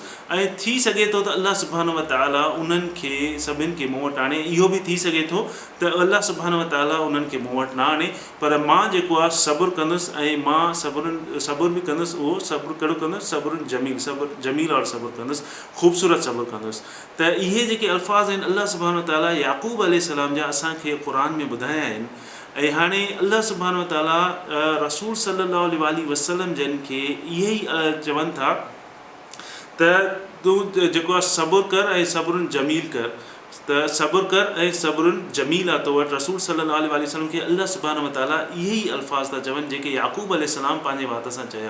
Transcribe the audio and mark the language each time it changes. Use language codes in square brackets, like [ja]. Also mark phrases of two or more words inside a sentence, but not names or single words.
[sd] ऐं थी सघे थो त अल्लाह [ar] سبحانه وتعالى [sd] उन्हनि खे सभिनि खे मूं वटि आणे, इहो बि थी सघे थो त अल्लाह [ar] سبحانه وتعالى [sd] उन्हनि खे मूं वटि न आणे, पर मां जेको आहे सब्र कंदुसि ऐं मां सब्र बि कंदुसि। उहो सब्र कहिड़ो कंदुसि? [ar] صبر جميل صبر جميل [sd] और सब्र कंदुसि, ख़ूबसूरत सब्र कंदुसि। त इहे जेके अल्फाज़ आहिनि अल्लाह [ar] سبحانه وتعالى [sd] याक़ूब अलैहिस्सलाम जा असांखे क़ुरान में ॿुधाया आहिनि। ऐं हाणे अल्लाह [ar] سبحانه وتعالى [sd] रसूल [ar] صلى الله عليه وسلم [sd] जन खे इहे ई चवनि था त तूं जेको आहे सब्र कर ऐं [ar] صبر جميل [sd] कर, त सब्र कर ऐं [ar] صبر جميل [sd] आहे तो वटि। रसूल [ar] صلى الله عليه وسلم [sd] खे अल्लाह [ar] سبحانه وتعالى [sd] इहे ई अल्फाज़ था चवनि जेके याक़ूब अलैहिस्सलाम पंहिंजे वात सां चया।